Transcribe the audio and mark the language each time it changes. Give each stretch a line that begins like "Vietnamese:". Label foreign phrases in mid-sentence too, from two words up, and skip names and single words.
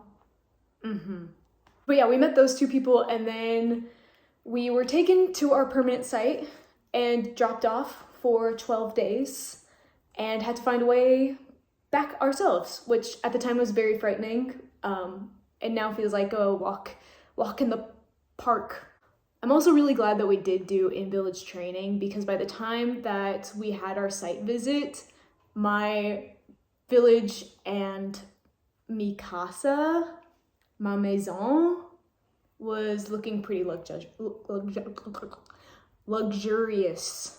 English: But yeah, we met those two people, and then we were taken to our permanent site and dropped off for 12 days and had to find a way back ourselves, which at the time was very frightening, and now feels like a walk in the park. I'm also really glad that we did do in-village training, because by the time that we had our site visit, my village and
Spanish: mi casa,
French: ma maison,
English: was looking pretty luxurious.